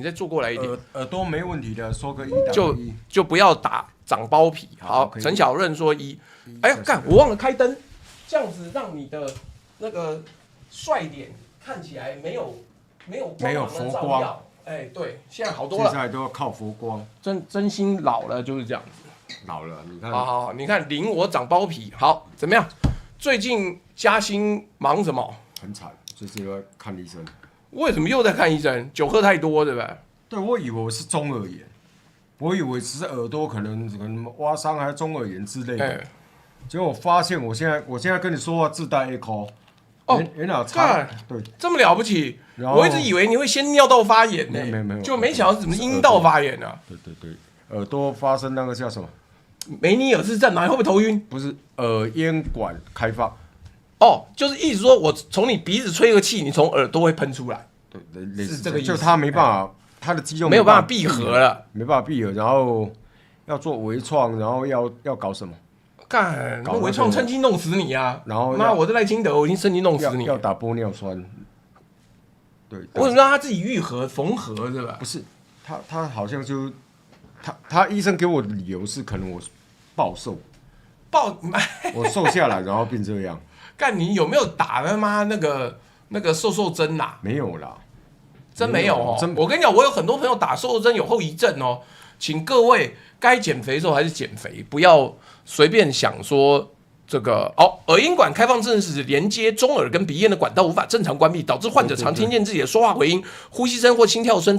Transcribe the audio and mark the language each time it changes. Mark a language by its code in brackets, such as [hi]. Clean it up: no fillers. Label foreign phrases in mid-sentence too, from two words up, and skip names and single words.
[zh] 耳朵沒問題的，說個1，就不要打長包皮。好，陳小潤說1。哎呀，幹，我忘了開燈，這樣子讓你的那個帥點看起來沒有佛光。哎，對，現在好多了。現在都要靠佛光。真心老了就是這樣子。老了，你看。好，你看领我長包皮，好，怎麼樣？最近嘉欣忙什麼？很慘，就是要看醫生。為什麼又在看醫生？酒喝太多，對不对？對，我以為我是中耳炎，我以為只是耳朵可能挖傷還是中耳炎之類的。結果我發現我現在跟你說話自帶 echo。哦，原來差，對，這麼了不起！我一直以為你會先尿道發炎呢，沒有，就沒想到怎麼陰道發炎啊？對，耳朵發生那個叫什麼？梅尼爾氏症嗎？會不會頭暈？不是，耳咽管開放。哦，就是意思說我從你鼻子吹個氣，你從耳朵會噴出來。對，是這個意思。就他沒辦法，他的肌肉沒有辦法閉合了，沒辦法閉合，然後要做微創，然後要搞什麼？幹，那微創趁機弄死你啊！然後媽，我在賴清德，我已經趁機弄死你。要打玻尿酸。对，我怎么让他自己愈合缝合是吧？不是，他好像就他医生給我的理由是可能我暴瘦，我瘦下來然後變這樣。幹，你有沒有打他媽那個瘦針吶？沒有啦，真沒有哦。我跟你講，我有很多朋友打瘦針有後遺症哦，請各位該減肥的時候還是減肥，不要隨便想說這個耳咽管開放症是指連接中耳跟鼻咽的管道無法正常關閉，導致患者常聽見自己的說話回音、呼吸聲或心跳聲。